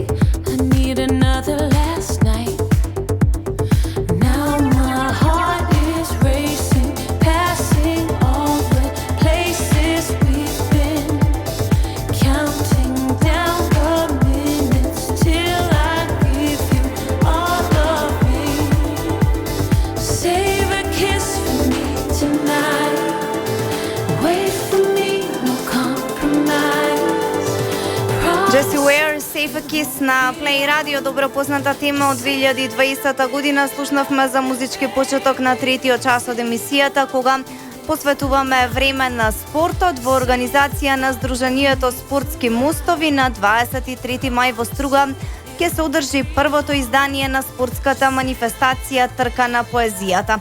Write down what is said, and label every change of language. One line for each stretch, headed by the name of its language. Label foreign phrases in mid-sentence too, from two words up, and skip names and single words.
English: I need another last night. Now my heart is racing, passing all the places we've been, counting down the minutes till I give you all of me. Save a kiss for me tonight. Wait for me, no compromise.
Macedonian: Jessie Ware, Save a Kiss на Play Radio, добро позната тема од 2020 година. Слушнавме за музички почеток на третиот час од емисијата, кога посветуваме време на спортот во организација на Сдруженијето Спортски мостови. На 23 мај во Струга ќе се одржи првото издание на спортската манифестација Трка на поезијата.